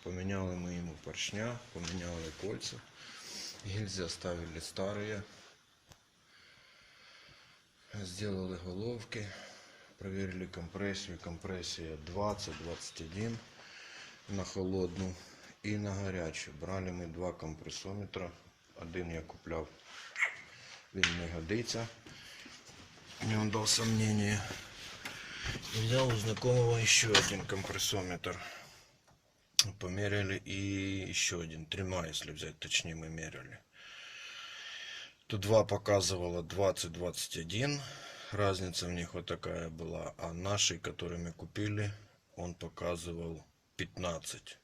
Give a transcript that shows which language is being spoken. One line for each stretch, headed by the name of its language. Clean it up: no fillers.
Russian: Поменяли мы ему поршня, поменяли кольца. Гильзы оставили старые. Сделали головки. Проверили компрессию. Компрессия 20-21 на холодную.
Ukrainian: і на гарячу. Брали ми 2 компресометра. Один я купляв, він не годиться.
Russian: Мне он дал сомнение. И взял у знакомого еще один компрессометр. Померяли и еще один. 3, если взять точнее, мы меряли. Тут 2 показывало 20-21. Разница в них вот такая была. А наши, которые мы купили, он показывал 15.